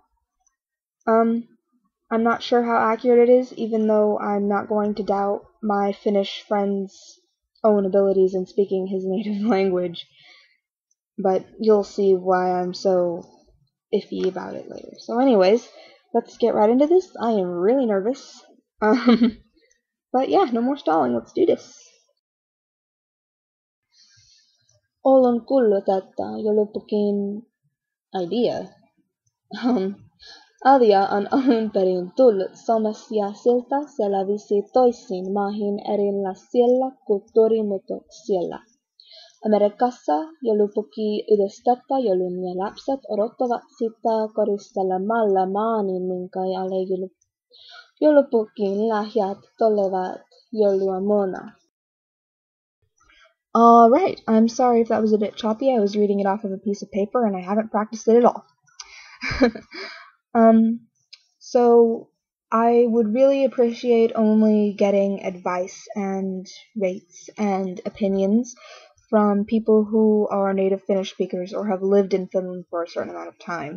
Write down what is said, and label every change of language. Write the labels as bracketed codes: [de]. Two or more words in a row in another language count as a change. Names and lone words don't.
[en] I'm not sure how accurate it is, even though I'm not going to doubt my Finnish friend's own abilities in speaking his native language, but you'll see why I'm so iffy about it later. So anyways, let's get right into this. I am really nervous. But yeah, no more stalling, let's do this. [fi] Olen kuullut, että Joulupukin idea. Asia on alunperin tullut suomest ja sieltä, se levisi toisiin maihin erinlaisilla kulttuuri muutoksilla. Amerikassa Joulupukki yhdistetää joulun ja lapset odottavat sitä koristelemalla männyn minkä, alle Joulupukin lahjat, tulevat, jouluaamuna. [en] Alright, I'm sorry if that was a bit choppy. I was reading it off of a piece of paper and I haven't practiced it at all. So I would really appreciate only getting advice and rates and opinions from people who are native Finnish speakers or have lived in Finland for a certain amount of time.